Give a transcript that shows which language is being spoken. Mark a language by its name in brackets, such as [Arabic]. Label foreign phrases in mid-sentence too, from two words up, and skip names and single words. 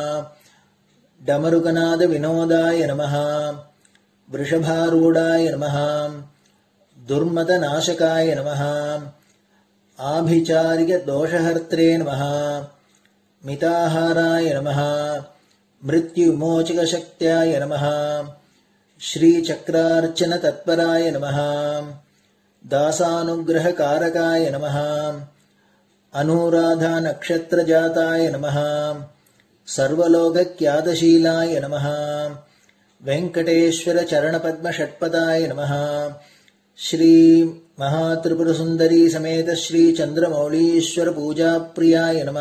[Sanskrit] डमरुकनादविनोदाय नमः वृषभारूढाय नमः दुर्मदनाशकाय नमः आभिचारिकदोषहर्त्रे नमः मिताहाराय नमः मृत्युमोचकशक्त्याय नमः श्रीचक्रार्चनतत्पराय नमः दासानुग्रहकारकाय नमः अनुराधा नक्षत्रजाताय नमः. सर्वलोकख्यातशीलाय नमः. वेङ्कटेश्वर चरणपद्म षट्पदाय नमः. श्री महात्रिपुरसुन्दरी समेत श्री चन्द्रमौलीश्वर पूजाप्रियाय नमः.